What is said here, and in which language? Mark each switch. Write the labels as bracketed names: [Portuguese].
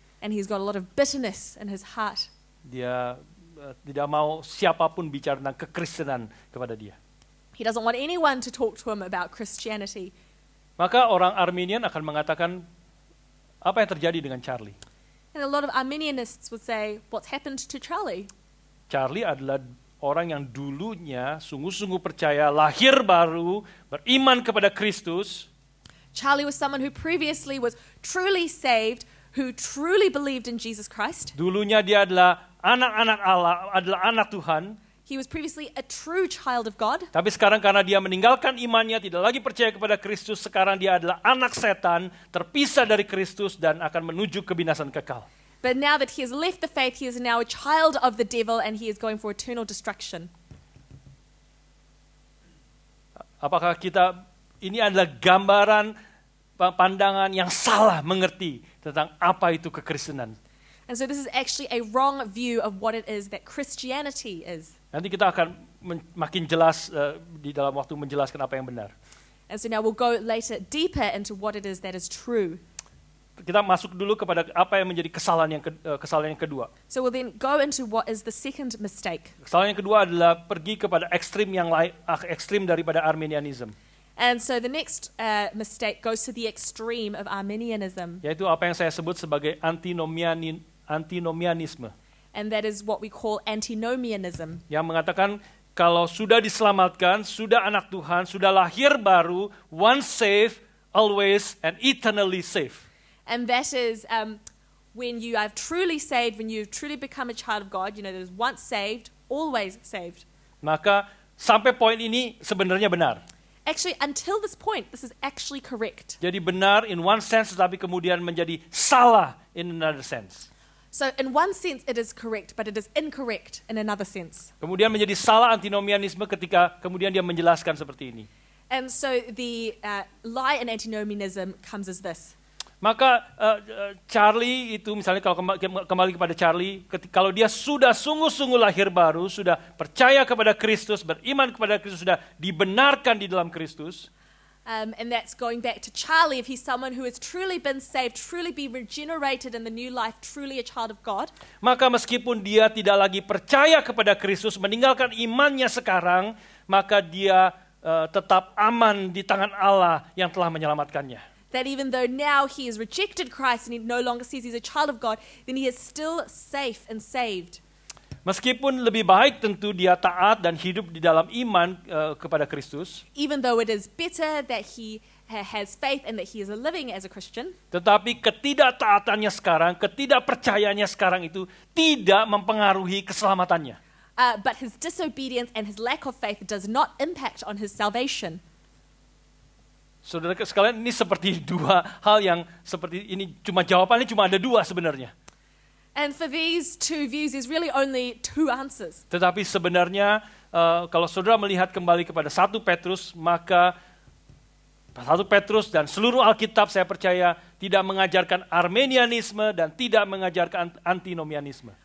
[English] and he's got a lot of bitterness in his heart. [Indonesian] Dia tidak mau siapapun bicara tentang kekristenan kepada dia. [English] He doesn't want anyone to talk to him about Christianity. [Indonesian] Maka orang Arminian akan mengatakan, apa yang terjadi dengan Charlie? [English] And a lot of Arminianists would say, what's happened to Charlie? [Indonesian] Charlie adalah orang yang dulunya sungguh-sungguh percaya, lahir baru, beriman kepada Kristus. [English] Charlie was someone who previously was truly saved, who truly believed in Jesus Christ. [Indonesian] Dulunya dia adalah anak-anak Allah, adalah anak Tuhan. [English] He was previously a true child of God. [Indonesian] Tapi sekarang karena dia meninggalkan imannya, tidak lagi percaya kepada Kristus, sekarang dia adalah anak setan, terpisah dari Kristus dan akan menuju kebinasan kekal. [English] But now that he has left the faith, he is now a child of the devil and he is going for eternal destruction. [Indonesian] Apakah ini adalah gambaran pandangan yang salah mengerti tentang apa itu kekristenan? [English] And so this is actually a wrong view of what it is that Christianity is. [Indonesian] Nanti kita akan makin jelas di dalam waktu menjelaskan apa yang benar. [English] And so now we'll go later deeper into what it is that is true. [Indonesian] Kita masuk dulu kepada apa yang menjadi kesalahan yang kedua. [English] So we'll then go into what is the second mistake. [Indonesian] Kesalahan yang kedua adalah pergi kepada ekstrim yang lain, ekstrim daripada Arminianism. [English] And so the next mistake goes to the extreme of Arminianism. [Indonesian] Yaitu apa yang saya sebut sebagai antinomianisme. [English] And that is what we call antinomianism. [Indonesian] Yang mengatakan kalau sudah diselamatkan, sudah anak Tuhan, sudah lahir baru, [English] once saved, always and eternally saved. And that is when you are truly saved, when you've truly become a child of God, there's once saved, always saved. [Indonesian] Maka sampai poin ini sebenarnya benar. [English] Actually, until this point, this is actually correct. [Indonesian] Jadi benar [English] in one sense, [Indonesian] tetapi kemudian menjadi salah [English] in another sense. So in one sense it is correct, but it is incorrect in another sense. [Indonesian] Kemudian menjadi salah antinomianisme ketika kemudian dia menjelaskan seperti ini. [English] And so the lie in antinomianism comes as this. [Indonesian] Maka Charlie itu misalnya kalau kembali kepada Charlie, kalau dia sudah sungguh-sungguh lahir baru, sudah percaya kepada Kristus, beriman kepada Kristus, sudah dibenarkan di dalam Kristus. [English] And that's going back to Charlie, if he's someone who has truly been saved, truly be regenerated in the new life, truly a child of God. [Indonesian] Maka meskipun dia tidak lagi percaya kepada Kristus, meninggalkan imannya sekarang, maka dia tetap aman di tangan Allah yang telah menyelamatkannya. [English] That even though now he has rejected Christ and he no longer says he's a child of God, then he is still safe and saved. [Indonesian] Meskipun lebih baik tentu dia taat dan hidup di dalam iman kepada Kristus. [English] Even though it is better that he has faith and that he is living as a Christian. [Indonesian] Tetapi ketidaktaatannya sekarang, ketidakpercayaannya sekarang itu tidak mempengaruhi keselamatannya. [English] But his disobedience and his lack of faith does not impact on his salvation. [Indonesian] Saudara sekalian, ini seperti dua hal yang seperti ini, jawabannya cuma ada dua sebenarnya. [English] And for these two views, there's really only two answers. [Indonesian] Tetapi sebenarnya kalau saudara melihat kembali kepada 1 Petrus, maka 1 Petrus dan seluruh Alkitab saya percaya tidak mengajarkan Arminianisme dan tidak mengajarkan antinomianisme.